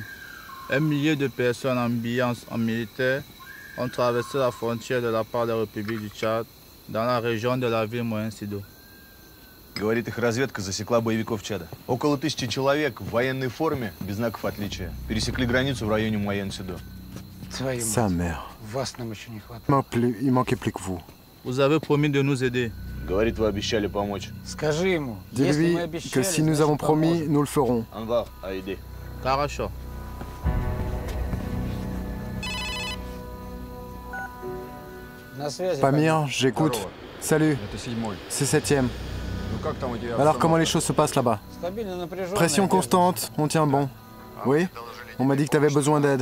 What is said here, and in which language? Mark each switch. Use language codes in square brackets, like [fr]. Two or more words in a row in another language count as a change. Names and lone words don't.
[fr] 1 millier de personnes habillées en militaire ont traversé la frontière de la part de la République du Tchad dans la région de la ville Moyen-Sido. [ru] Говорит, их разведка засекла боевиков Чада. Около 1000 человек в военной форме, без знаков отличия, пересекли границу в районе Моyen-Сидо. [fr] Sa mère. Il manquait plus que vous. Vous avez promis de nous aider. [ru] Говорит, вы обещали помочь. [fr] Dis-lui que si nous avons promis, nous le ferons. [ru] Анвар, Аиде. Хорошо. [fr] Pamir, j'écoute. Salut, c'est 7e. Alors comment les choses se passent là-bas? Pression constante, on tient bon. Oui? On m'a dit que tu avais besoin d'aide.